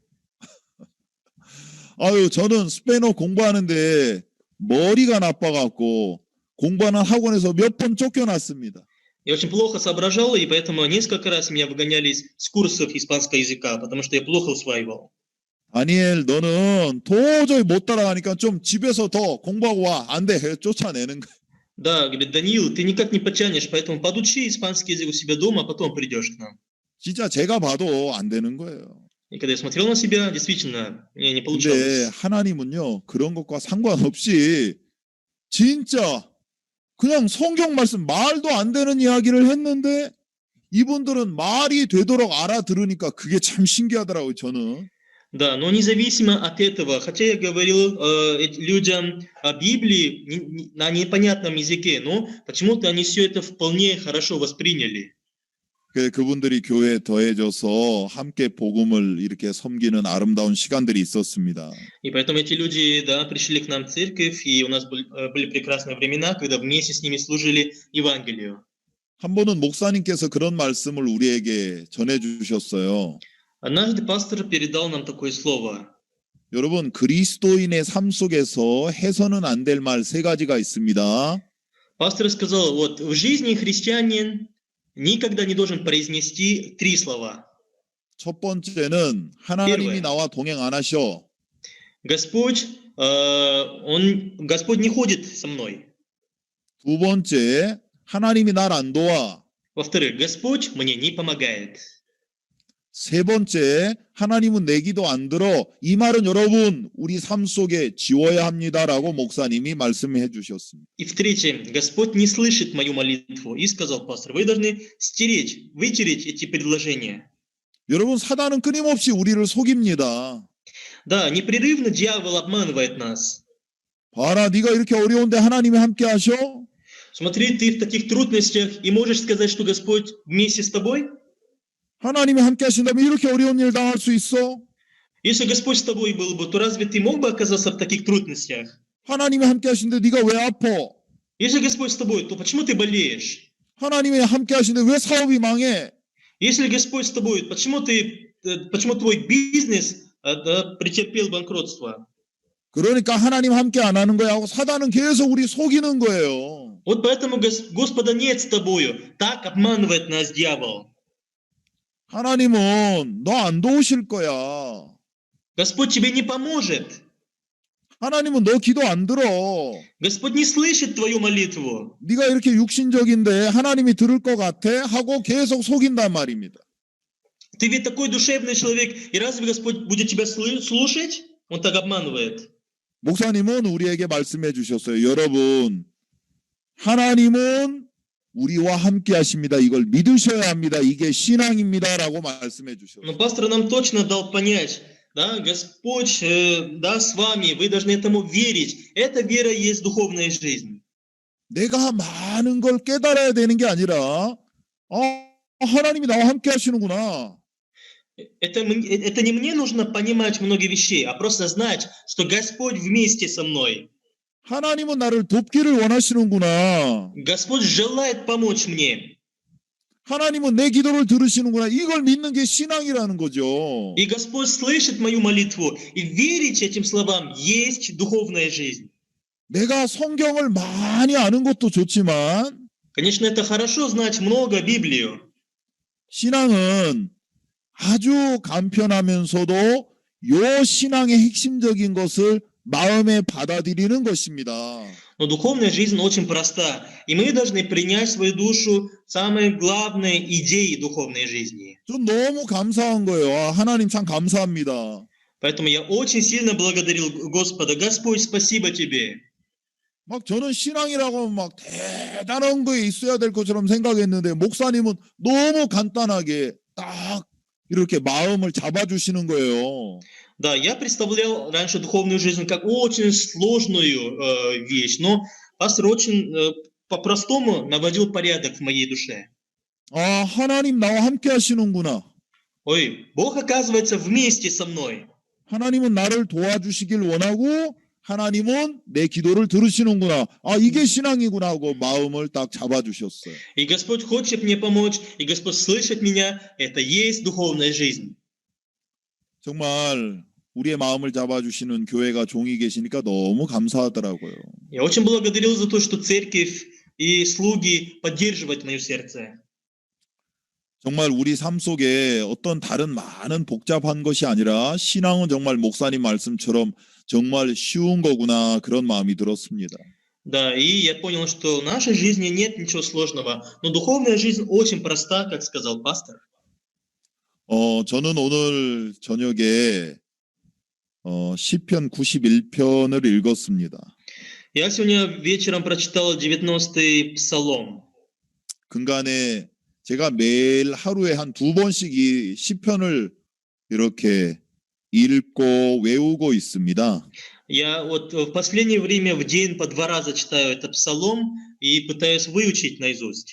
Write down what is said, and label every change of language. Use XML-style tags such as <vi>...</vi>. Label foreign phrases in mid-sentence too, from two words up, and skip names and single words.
<ko>아유, 저는 스페인어 공부하는데 머리가 나빠갖고 공부하는 학원에서 몇 번 쫓겨났습니다.</ko> <ru>Я очень плохо соображал, и поэтому несколько раз меня выгоняли с курсов испанского языка, потому что я плохо усваивал.</ru> <ko>다니엘 너는 도저히 못 따라가니까 좀 집에서 더 공부하고 와. 안 돼. 쫓아내는 거야.</ko> <ru>Да, говорит, Даниил, ты никак не потянешь, поэтому подучи испанский язык у себя дома, а потом придешь к нам.</ru> <ko>진짜 제가 봐도 안 되는 거예요.</ko> <ru>И когда я смотрел на себя, действительно, мне не</ru> <ko>근데</ko> <ru>получалось.</ru> <ko>하나님은요, 그런 것과 상관없이 진짜 그냥 성경 말씀 말도 안 되는 이야기를 했는데 이분들은 말이 되도록 알아들으니까 그게 참 신기하더라고요, 저는.</ko> <ru>Да, но независимо от этого, хотя я говорил людям о Библии на непонятном языке, но почему-то они все это вполне хорошо восприняли.</ru> <ko>그분들이 교회에 더해져서 함께 복음을 이렇게 섬기는 아름다운 시간들이 있었습니다.</ko> <ru>И поэтому эти люди, да, пришли к нам в церковь, и у нас были прекрасные времена, когда вместе с ними служили Евангелию.</ru> <ko>한 번은 목사님께서 그런 말씀을 우리에게 전해주셨어요.</ko> <ru>Однажды пастор передал нам такое слово.</ru> <ko>여러분, 그리스도인의 삶 속에서 해서는 안 될 말 세 가지가 있습니다.</ko> <ru>Пастор сказал, вот в жизни христианин никогда не должен произнести 3 слова.</ru> <ko>첫 번째는 하나님이 나와 동행 안 하셔.</ko> <ru>Господь не ходит со мной.</ru> <ko>두 번째, 하나님이 날 안 도와.</ko> <ru>Во-вторых, Господь мне не помогает.</ru> <ko>세 번째, 하나님은 내 기도 안 들어. 이 말은 여러분, 우리 삶 속에 지워야 합니다라고 목사님이 말씀해 주셨습니다.</ko> <ru>И в-третьих, Господь не слышит мою молитву. И сказал пастор, вы должны вытереть эти предложения.</ru> <ko>여러분, 사단은 끊임없이 우리를 속입니다.</ko> <ru>Да, непрерывно дьявол обманывает нас.</ru> <ko>봐라, 네가 이렇게 어려운데 하나님이 함께 하셔?</ko> <ru>Смотри, ты в таких трудностях и можешь сказать, что Господь вместе с тобой?</ru> <ko>하나님이 함께 하신다면 이렇게 어려운 일 당할 수 있어?</ko> <ru>Если Господь с тобой был бы, то разве ты мог бы оказаться в таких трудностях?</ru> <ko>하나님이 함께 하신데 네가 왜 아파?</ko> <ru>Если Господь с тобой, то почему ты болеешь?</ru> <ko>하나님이 함께 하신데 왜 사업이 망해?</ko> <ru>Если Господь с тобой, почему твой бизнес претерпел банкротство?</ru> <ko>그러니까 하나님 함께 안 하는 거야 하고 사단은 계속 우리 속이는 거예요.</ko> <ru>Вот поэтому Господа нет с тобою. Так обманывает нас дьявол.</ru> <ko>하나님은 너 안 도우실 거야.</ko> <ru>Господь тебе не поможет.</ru> <ko>하나님은 너 기도 안 들어.</ko> <ru>Господь не слышит твою молитву.</ru> <ko>네가 이렇게 육신적인데 하나님이 들을 것 같아? 하고 계속 속인단 말입니다.</ko> <ru>Ты ведь такой душевный человек, и разве Господь будет тебя слушать? Он так обманывает.</ru> <ko>목사님은 우리에게 말씀해 주셨어요. 여러분, 하나님은 우리와 함께 하십니다. 이걸 믿으셔야 합니다. 이게 신앙입니다라고 말씀해 주셨어요.</ko> <ru>Но пастор нам точно дал понять, да, Господь, да, с вами, вы должны этому верить. Эта вера есть духовная жизнь.</ru> <ko>내가 많은 걸 깨달아야 되는 게 아니라 하나님이 나와 함께 하시는구나.</ko> <ru>Это не мне нужно понимать много вещей, а просто знать, что Господь вместе со мной.</ru> <ko>하나님은 나를 돕기를 원하시는구나.</ko> <ru>Господь желает помочь мне.</ru> <ko>하나님은 내 기도를 들으시는구나. 이걸 믿는 게 신앙이라는 거죠.</ko> <ru>И Господь слышит мою молитву. И верить этим словам есть духовная жизнь.</ru> <ko>내가 성경을 많이 아는 것도 좋지만</ko> <ru>Конечно, это хорошо знать много Библию.</ru> <ko>신앙은 아주 간편하면서도 요 신앙의 핵심적인 것을 마음에 받아들이는 것입니다.</ko> <ru>Но духовная жизнь очень проста. И мы должны принять в свою душу самые главные идеи духовной жизни.</ru> <ko>좀 너무 감사한 거예요. 하나님 참 감사합니다.</ko> <ru>Поэтому я очень сильно благодарил Господа. Господь, спасибо тебе.</ru> <ko>막 저는 신앙이라고 막 대단한 거에 있어야 될 것처럼 생각했는데 목사님은 너무 간단하게 딱 이렇게 마음을 잡아주시는 거예요.</ko> <ru>Да, я представлял раньше духовную жизнь как очень сложную вещь, но пастор очень по-простому наводил порядок в моей душе.</ru> <ko>아, 하나님 나와 함께 하시는구나.</ko> <ru>Ой, Бог оказывается вместе со мной.</ru> <ko>하나님은 나를 도와주시길 원하고 하나님은 내 기도를 들으시는구나. 아, 이게 신앙이구나 하고 마음을 딱 잡아주셨어요.</ko> <ru>И Господь хочет мне помочь, и Господь слышит меня. Это есть духовная жизнь.</ru> <ko>정말 우리의 마음을 잡아주시는 교회가 종이 계시니까 너무 감사하더라고요.</ko> <ru>Я очень благодарил за то, что церковь и слуги поддерживают мое сердце.</ru> <ko>정말 우리 삶 속에 어떤 다른 많은 복잡한 것이 아니라 신앙은 정말 목사님 말씀처럼 정말 쉬운 거구나 그런 마음이 들었습니다.</ko> <ru>Да, и я понял, что в нашей жизни нет ничего сложного, но духовная жизнь очень проста, как сказал пастор.</ru> <ko>저는 오늘 저녁에 시편 91편을 읽었습니다.</ko> <ru>Я сегодня вечером прочитал 90-й псалом.</ru> <ko>근간에 제가 매일 하루에 한 2번씩 이 시편을 이렇게 읽고 외우고 있습니다.</ko> <ru>Я вот в последнее время в день по 2 раза читаю этот псалом и пытаюсь выучить наизусть,</ru>